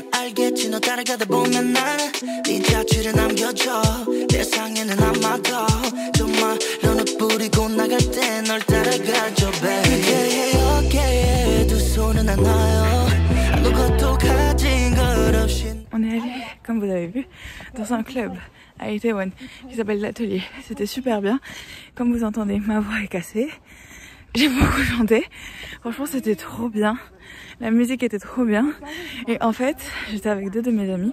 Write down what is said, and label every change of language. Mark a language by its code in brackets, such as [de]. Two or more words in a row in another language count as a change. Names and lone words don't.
[ko] 알겠지 너 따라가다 보면 나는 네 자취를 남겨줘 세상에는 아마도 정말 너는 뿌리고 나갈 때 널 따라가줘 baby 그대의 어깨에 두 손은 하나요 아무것도 가진 것 없이. [fr] On est allé, comme vous avez vu, dans un club à Itaewon qui s'appelle l'Atelier. C'était super bien. Comme vous entendez, ma voix est cassée. J'ai beaucoup chanté, franchement c'était trop bien, la musique était trop bien et en fait j'étais avec 2 de mes amis.